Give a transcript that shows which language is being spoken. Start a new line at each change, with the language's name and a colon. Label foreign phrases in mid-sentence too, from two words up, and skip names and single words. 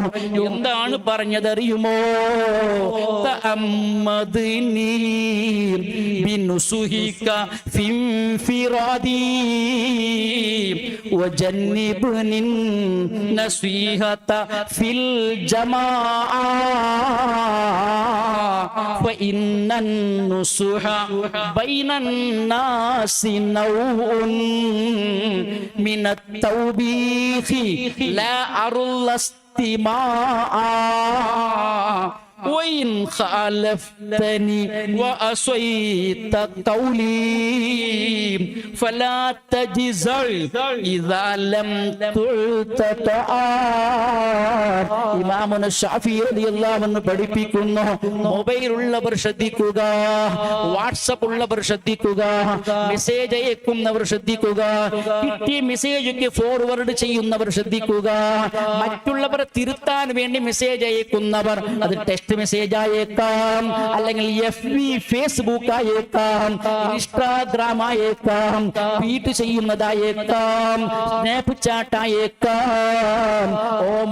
Malayalam: എന്താണ് പറഞ്ഞതറിയുമോ?
Arabic: تعمدني بنصحك في انفرادي وجنبني النصيحة في الجماعة فإن النصح بين الناس نوع من التوبيخ لا أرضى استماعه وإن خالفتني وأصيت قولي فلا تجزع إذا لم تلتطع.
Malayalam: ഇമാമുന ശാഫിഈ
Arabic: رضي الله عنه
Malayalam: പഠിപ്പിക്കുന്നു, മൊബൈൽ ഉള്ളവർ ശ്രദ്ധിക്കുക, വാട്സപ്പ് ഉള്ളവർ ശ്രദ്ധിക്കുക, മെസ്സേജ് അയക്കുന്നവർ ശ്രദ്ധിക്കുക, കിട്ടിയ മെസ്സേജ് ഫോർവേഡ് ചെയ്യുന്നവർ ശ്രദ്ധിക്കുക, മറ്റുള്ളവരെ തിരുത്താൻ വേണ്ടി മെസ്സേജ് അയക്കുന്നവർ, അത്
English: text message
Malayalam: അയക്കാം, അല്ലെങ്കിൽ FB ഫേസ്ബുക്ക് അയക്കാം, ഇൻസ്റ്റാഗ്രാം അയക്കാം, ട്വീറ്റ് ചെയ്യുന്നതായേക്കാം, സ്നാപ്പ് ചാറ്റ് അയക്കാം.